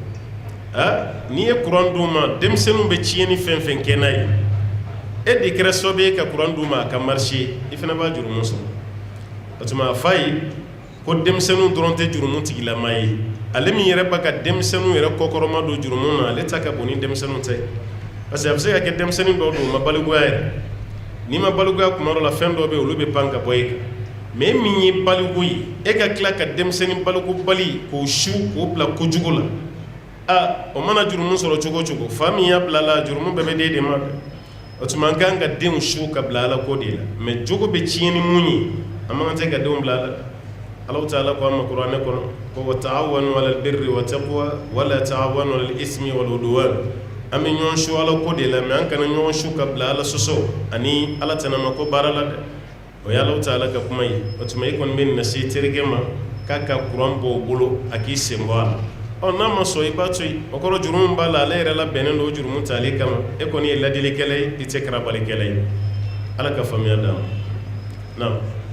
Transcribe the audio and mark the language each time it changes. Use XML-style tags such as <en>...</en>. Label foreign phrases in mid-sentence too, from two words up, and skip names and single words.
<bm>ma n'i ye courant d'u ma denmisɛnninw bɛ tiɲɛni fɛn fɛn kɛ n'a ye e de kɛra sababu ye ka courant d'u ma a ka marché i fana b'a jurumu sɔrɔ o tuma a f'a ye ko denmisɛnninw dɔrɔn tɛ jurumu tigilama ye ale min yɛrɛ b'a ka denmisɛnninw yɛrɛ kɔkɔrɔma don jurumu na ale ta ka bon ni denmisɛnninw tɛ</bm> <fr>parce que</fr> <bm>a bɛ se ka kɛ denmisɛnnin dɔw don u ma balikuya yɛrɛ n'i ma balikuya kuma dɔ la fɛn dɔw bɛ yen olu bɛ pan ka bɔ e kan mais e min ye baliku ye e ka tila ka denmisɛnnin balikubali k'o su k'o bila kojugu la o mana jurumu sɔrɔ cogo o cogo fa min y'a bila a la jurumu bɛɛ bɛ d'e de ma o tuma an kan ka denw su ka bila ala ko de la mais jogo bɛ tiɲɛ ni mun ye an man kan tɛ ka denw bila ala</bm> <ar>الله تعالى</ar> <bm>ko an ma kuranɛ kɔnɔ ko</bm> <ar>وتعاونوا على البر والتقوى ولا تعاونوا على الإثم وال</ar> <bm>'udwan an bɛ ɲɔgɔn su ala ko de la mais an kana ɲɔgɔn su ka bila ala sɔsɔ ani ala tɛnama ko baara la dɛ o ye</bm> <ar>الله تعالى</ar> <bm>ka kuma ye o tuma e kɔni bɛ nin lase terikɛ ma k'a ka kuran bɔ o bolo a k'i sen bɔ a la n'a ma sɔn i b'a to yen o kɔrɔ jurumu b'a la ale yɛrɛ labɛnnen don o jurumu tali kama e kɔni ye ladilikɛla ye i tɛ karabalikɛla ye ala ka faamuya d'an ma naam.</bm>